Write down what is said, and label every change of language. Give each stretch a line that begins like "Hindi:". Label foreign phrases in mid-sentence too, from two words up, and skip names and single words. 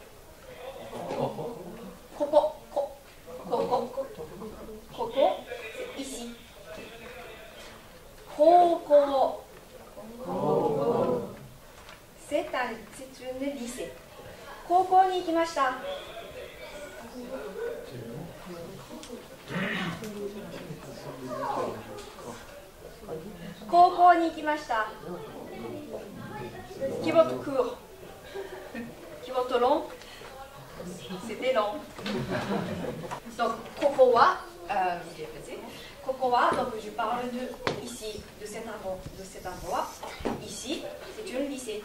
Japanese: ここ。ここ. Koko,
French: c'est ici. Koko. C'est une lycée.
Japanese: ここに行きました. ここに行きました.
French: Qui votre cours? Qui votre long? C'était long. Donc,
Japanese: ここは、ここは,
French: donc je parle de ici, de cet endroit. Ici, c'est une lycée.